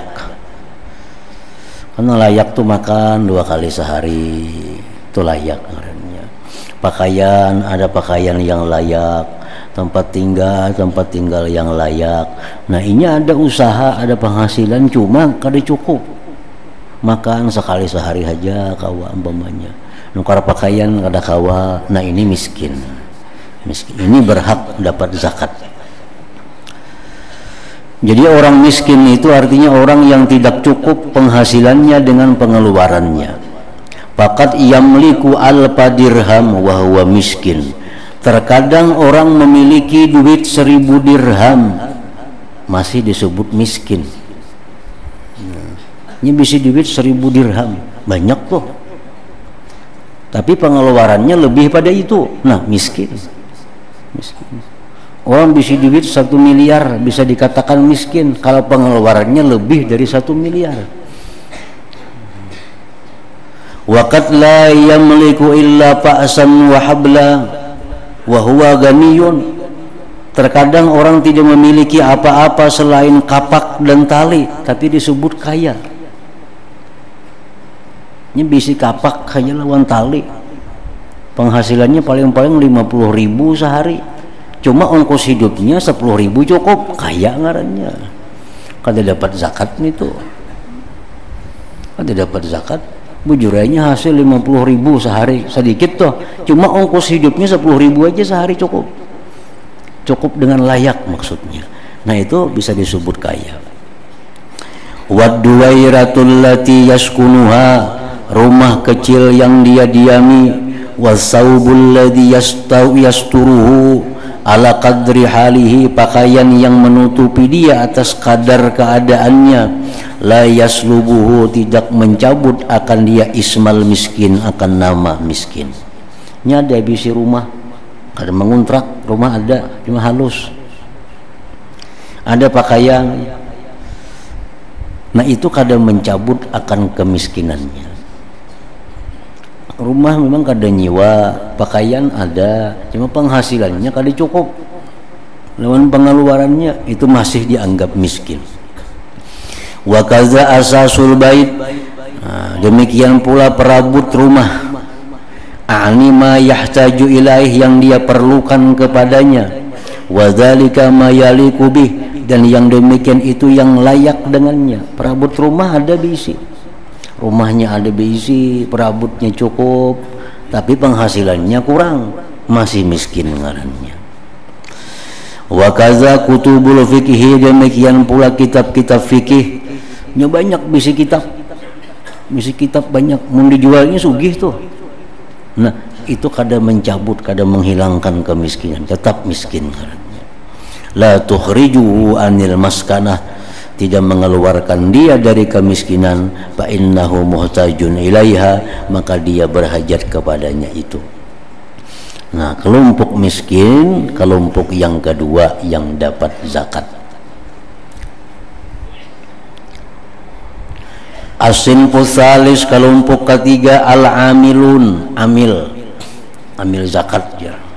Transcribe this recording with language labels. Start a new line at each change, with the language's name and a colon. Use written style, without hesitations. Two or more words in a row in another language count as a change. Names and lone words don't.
Indonesian: Karena layak tuh makan 2 kali sehari, itu layak karena. Pakaian, ada pakaian yang layak, tempat tinggal yang layak. Nah, ini ada usaha, ada penghasilan, cuma kada cukup. Makan sekali sehari aja kawa umpamanya.
Banjar: Nukar pakaian kada kawa.
Indonesian: Nah, ini miskin. Ini berhak dapat zakat. Jadi orang miskin itu artinya orang yang tidak cukup penghasilannya dengan pengeluarannya.
Arabic: Faqad yamliku alfa dirham wa huwa miskin
Indonesian: Terkadang orang memiliki duit 1000 dirham masih disebut miskin. Ini bisa duit 1000 dirham, banyak tuh. Tapi pengeluarannya lebih pada itu. Nah, miskin. Orang bisa duit 1 miliar bisa dikatakan miskin kalau pengeluarannya lebih dari 1 miliar.
Arabic: Waqad la yamliku illa pa'san wa habla wa huwa ghaniyun.
Indonesian: Terkadang orang tidak memiliki apa-apa selain kapak dan tali, tapi disebut kaya.
Banjar: Ini bisi kapak hanya lawan tali, penghasilannya paling-paling 50.000 sehari, cuma ongkos hidupnya 10.000 cukup, kaya ngarannya. Kada dapat zakat nih tuh, kada dapat zakat, bujurainya hasil 50.000 sehari, sedikit tuh, cuma ongkos hidupnya 10.000 aja sehari cukup, cukup dengan layak maksudnya.
Indonesian: Nah itu bisa disebut kaya.
Arabic: Wad-duwairatul lati yaskunuha,
Indonesian: rumah kecil yang dia diami,
Arabic: wasaubul ladzi yasturuhu ala qadri halihi,
Indonesian: pakaian yang menutupi dia atas kadar keadaannya,
Arabic: la yaslubuhu,
Indonesian: tidak mencabut akan dia
Arabic: ismal miskin,
Indonesian: akan nama miskin.
Banjar: Ini ada bisi rumah, kada mengontrak, rumah ada cuma halus, ada pakaian.
Indonesian: Nah itu kada mencabut akan kemiskinannya. Rumah memang kada nyewa, pakaian ada, cuma penghasilannya kada cukup, lawan pengeluarannya, itu masih dianggap miskin.
Arabic: Wa kaza asasul bait,
Indonesian: nah, demikian pula perabot rumah,
Arabic: anima yahtaju ilaih,
Indonesian: yang dia perlukan kepadanya,
Arabic: wa dzalika ma yaliqu bih,
Indonesian: dan yang demikian itu yang layak dengannya.
Banjar: Perabot rumah ada bisi, rumahnya ada bisi, perabotnya cukup, tapi penghasilannya kurang, masih miskin ngarannya.
Arabic: Wa kaza kutubul fikih,
Indonesian: demikian pula kitab-kitab fikih,
Banjar: nya banyak bisi kitab banyak, mun dijualnya sugih tuh.
Indonesian: Nah itu kada mencabut, kada menghilangkan kemiskinan, tetap miskin ngarannya.
Arabic: La tukhrijuhu anil maskanah,
Indonesian: tidak mengeluarkan dia dari kemiskinan,
Arabic: fa innahu muhtajun ilaiha,
Indonesian: maka dia berhajat kepadanya itu. Nah, kelompok miskin, kelompok yang kedua yang dapat zakat.
Arabic: As-sinfus salis,
Indonesian: kelompok ketiga, al-amilun, amil zakat ya.